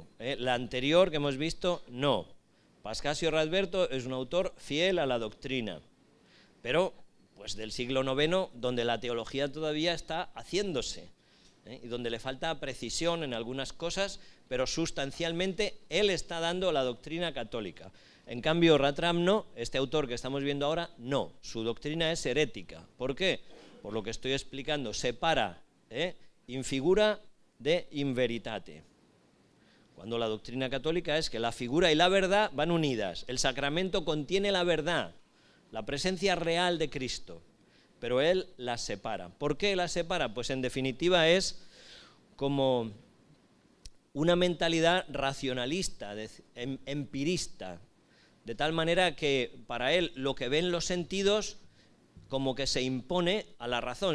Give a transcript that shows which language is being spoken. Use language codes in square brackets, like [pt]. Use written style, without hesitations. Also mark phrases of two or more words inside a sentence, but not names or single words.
[es] La anterior que hemos visto, no. Pascasio Radberto es un autor fiel a la doctrina, pero pues del siglo IX, donde la teología todavía está haciéndose, y donde le falta precisión en algunas cosas, pero sustancialmente él está dando la doctrina católica. En cambio, Ratramno, este autor que estamos viendo ahora, no, su doctrina es herética. ¿Por qué? Por lo que estoy explicando, separa [la] in figura [es] de [la] in veritate. [es] Cuando la doctrina católica es que la figura y la verdad van unidas, el sacramento contiene la verdad, la presencia real de Cristo, pero él las separa. ¿Por qué las separa? Pues en definitiva es como una mentalidad racionalista, empirista, de tal manera que para él lo que ven los sentidos como que se impone a la razón.